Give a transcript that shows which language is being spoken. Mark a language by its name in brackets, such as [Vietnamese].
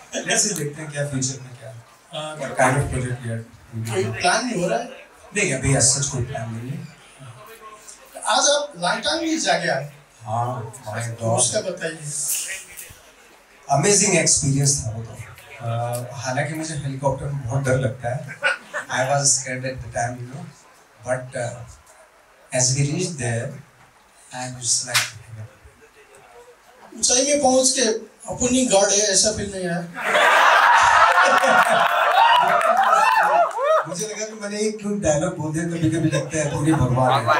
[Hindi] ऐसे देखते हैं क्या फ्यूचर में क्या काइंड ऑफ प्रोजेक्ट है। कोई प्लान नहीं हो रहा है? नहीं, अभी ऐसा कोई प्लान नहीं है। आज आप लाइटांग भी जाके आए? हाँ, तो उसका बताइए। अमेजिंग एक्सपीरियंस था वो तो। हालांकि मुझे हेलीकॉप्टर में बहुत डर लगता है, [English] I was scared at the time, you know, but as we reached there, I was like, [Hindi] ऊंचाई में पहुंच के अपनी गॉड है ऐसा फील नहीं आया? मुझे लगा कि मैंने एक डायलॉग बोल दिया, कभी-कभी लगता है पूरी भगवान है।